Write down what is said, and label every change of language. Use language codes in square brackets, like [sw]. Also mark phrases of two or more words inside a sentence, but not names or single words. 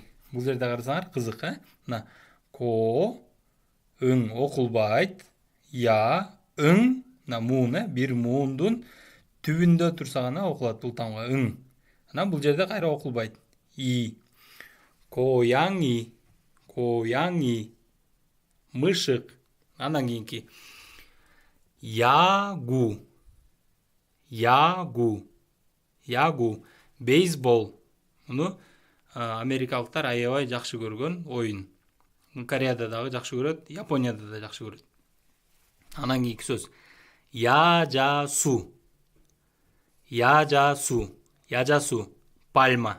[ky] Бул жерде карасаңар кызык, ко, ың окулбайт, я, ың, муун, бир муундун түбүндө турса гана окулат бул тамга, ың. Анан бул жерде кайра окулбайт. [ko] 이. 고양이. 고양이. [ky] Мышык. Андан кийинки. [ko] 야구. 야구. 야구. [ky] Бейсбол. Муну америкалыктар аябай жакшы көргөн оюн. Кореяда дагы жакшы көрөт, Японияда да жакшы көрөт. Анан кийинки сөз. Яжасу. [ko] 야자수. 야자수. Пальма.